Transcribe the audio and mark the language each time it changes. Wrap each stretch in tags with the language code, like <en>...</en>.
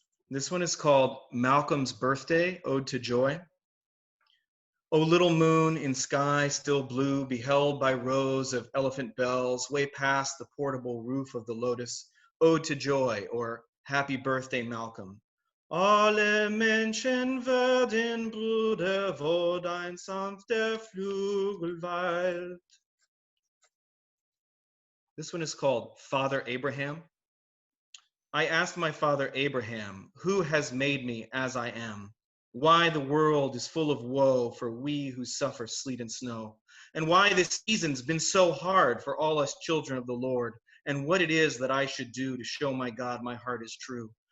<en>This one is called Malcolm's Birthday Ode to Joy. O little moon in sky still blue, beheld by rows of elephant bells, way past the portable roof of the Lotus, Ode to Joy, or Happy Birthday, Malcolm.</en> <de>Alle Menschen werden Brüder, wo dein sanfter Flügel weilt.</de> <en>This one is called Father Abraham. I asked my father Abraham, who has made me as I am? Why the world is full of woe for we who suffer sleet and snow, and why this season's been so hard for all us children of the Lord, and what it is that I should do to show my God my heart is true.</en>